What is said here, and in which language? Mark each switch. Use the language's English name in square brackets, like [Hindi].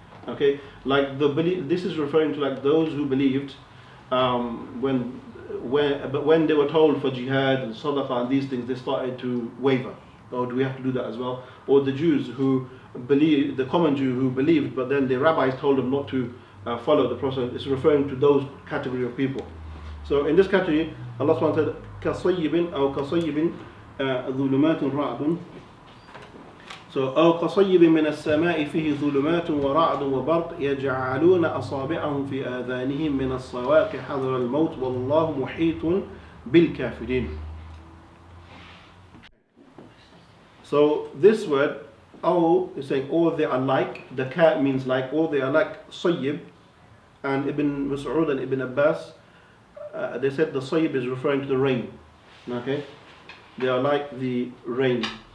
[English] Okay, like this is referring to like those who believed when they were told for jihad and sadaqah and these things, they started to waver. Oh, do we have to do that as well? Or the Jews who believe, the common Jew who believed, but then the rabbis told them not to follow the Prophet. It's referring to those category of people. So in this category, Allah SWT said, [Arabic] كَصَيِّبٍ أو كَصَيِّبٍ ظُلُمَاتٌ رَعْدٌ. So أو كصيب من السماء فيه ظلمات ورعد وبرق يجعلون أصابعهم في آذانهم من الصواعق حذر الموت والله محيط بالكافرين. [English] So this word, أو is saying, or they are like, the ka means like, or they are like صيب, and Ibn Mas'ud and Ibn Abbas, they said the صيب is referring to the rain. Okay, they are like the rain.